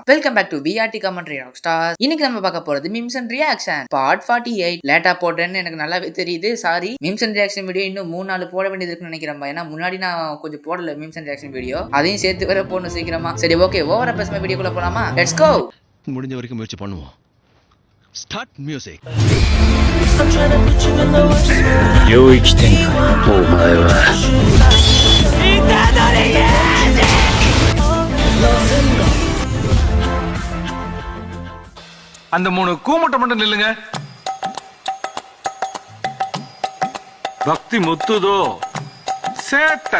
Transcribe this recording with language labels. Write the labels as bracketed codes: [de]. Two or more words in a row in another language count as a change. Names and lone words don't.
[en] Welcome back to VRT Commentary Rockstar. [ta] இன்னைக்கு நம்ம பார்க்க போறது [en] memes and reaction part 48. [ta] லேட்டா போடுறேன்னு எனக்கு நல்லாவே தெரியுது, சாரி. [en] memes and reaction video [ta] இன்னும் 3-4 போட வேண்டியது இருக்குன்னு நினைக்கிறேன். ஏன்னா முன்னாடி நான் கொஞ்சம் போடல [en] memes and reaction video, [ta] அதையும் சேர்த்து வர போடணும் சீக்கிரமா. சரி ஓகே, ஓவரா பேசுமா வீடியோக்குள்ள போலாமா? [en] let's go. [ta] முடிஞ்ச வரைக்கும் முயற்சி பண்ணுவோம். [en] start music. [ja] 領域展開お前は [ta] அந்த 3 கூமுட்டை மட்டும் நில்லுங்க. பக்தி முத்துதோ சேட்ட